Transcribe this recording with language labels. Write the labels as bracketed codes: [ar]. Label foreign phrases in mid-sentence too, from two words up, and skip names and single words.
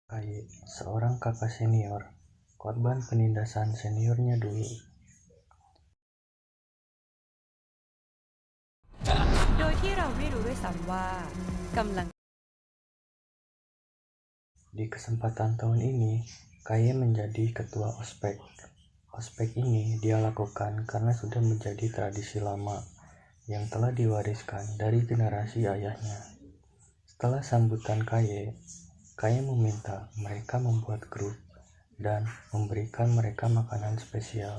[id] Kaye, seorang kakak senior, korban penindasan seniornya dulu. [th] โดยที่เราไม่รู้ด้วยซ้ำว่ากำลัง [id] Di kesempatan tahun ini, Kaye menjadi ketua ospek. Ospek ini dia lakukan karena sudah menjadi tradisi lama yang telah diwariskan dari generasi ayahnya. Setelah sambutan Kaye meminta mereka membuat grup dan memberikan mereka makanan spesial.